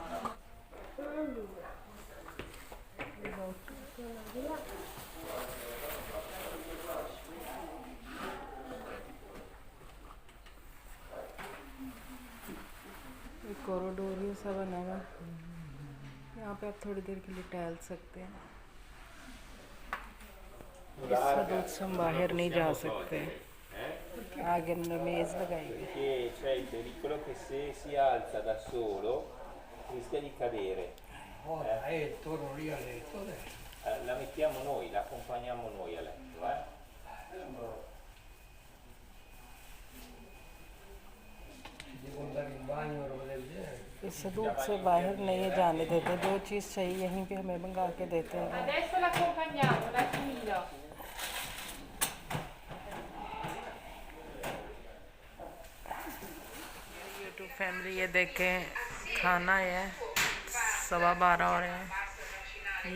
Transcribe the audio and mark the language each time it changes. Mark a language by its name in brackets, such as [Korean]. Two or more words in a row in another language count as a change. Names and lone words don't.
[Hindi] कॉरिडोर सा बना हुआ, यहाँ पे आप थोड़ी देर के लिए टहल सकते हैं। इस हदूद से हम बाहर नहीं जा सकते। आगे मेज़ लगाई हुई है। [Italian] C'è il pericolo che se si alza da solo rischia di cadere. Torno lì a letto adesso. la mettiamo noi, la accompagniamo noi a letto, eh? devo andare in bagno, roba del genere. [Hindi] इस धूप से बाहर नहीं जाने देते, जो चीज़ चाहिए यहीं पे हमें मंगा के देते हैं। [Italian] Adesso l'accompagniamo, dai Camillo. [English] YouTube family [Hindi] ये देखें, खाना है 12:15 हो रहे हैं।